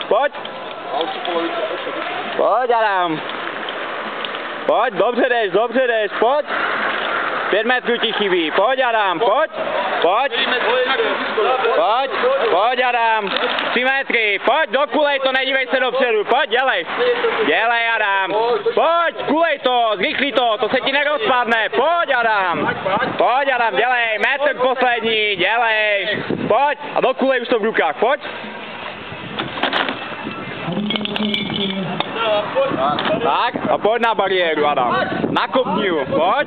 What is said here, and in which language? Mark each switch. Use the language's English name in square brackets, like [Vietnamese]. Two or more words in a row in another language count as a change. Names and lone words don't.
[Czech] Poď Adam. Poď, dobře jdeš, poď. 5 metrů ti chybí, poď Adam, poď. Poď Adam, 3 metry, poď, dokulej to, nedívej se dopředu, poď, dělej Adam, poď, kulej to, zrychli to se ti nerozpadne, pojď Adam, dělej, metr poslední, dělej, pojď a dokulej už to v rukách, pojď. Tak a pojď na bariéru Adam, nakopni ju, pojď.